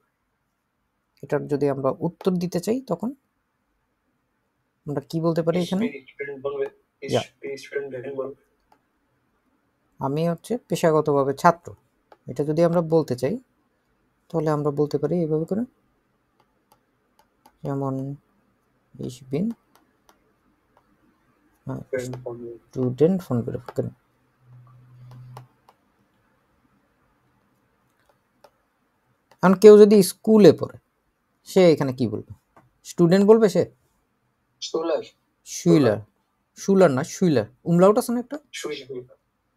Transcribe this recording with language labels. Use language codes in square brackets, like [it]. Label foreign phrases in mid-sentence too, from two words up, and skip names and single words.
[bn] এটার যদি আমরা উত্তর দিতে চাই, তখন আমরা কি বলতে পারি এখানে? আমি পেশাগতভাবে ছাত্র, এটা যদি আমরা বলতে চাই, তাহলে আমরা বলতে পারি এইভাবে করে, যেমন [de] ich bin Student von Beruf। [bn] কারণ কেউ যদি স্কুলে পড়ে, সে এখানে কি বলবে? স্টুডেন্ট বলবে সে? শুইলার, শুলার না শুইলার, উমলাউট আছে না একটা?